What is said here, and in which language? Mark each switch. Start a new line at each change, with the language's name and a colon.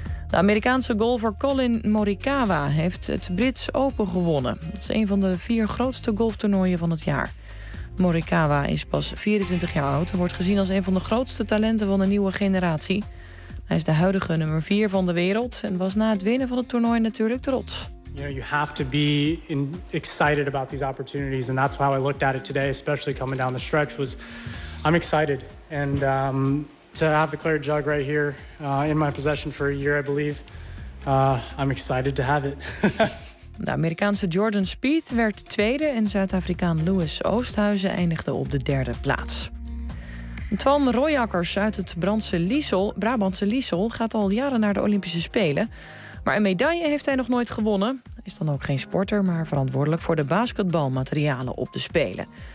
Dutch: De Amerikaanse golfer Colin Morikawa heeft het Brits Open gewonnen. Dat is een van de 4 grootste golftoernooien van het jaar. Morikawa is pas 24 jaar oud en wordt gezien als een van de grootste talenten van de nieuwe generatie. Hij is de huidige nummer 4 van de wereld en was na het winnen van het toernooi natuurlijk trots.
English: You know, you have to be excited about these opportunities and that's how I looked at it today, especially coming down the stretch was I'm excited and to have the Claret Jug right here in my possession for a year I believe. I'm excited to have it.
Dutch: De Amerikaanse Jordan Spieth werd tweede en Zuid-Afrikaan Louis Oosthuizen eindigde op de derde plaats. Twan Royakkers uit het Brabantse Liesel gaat al jaren naar de Olympische Spelen. Maar een medaille heeft hij nog nooit gewonnen. Is dan ook geen sporter, maar verantwoordelijk voor de basketbalmaterialen op de Spelen.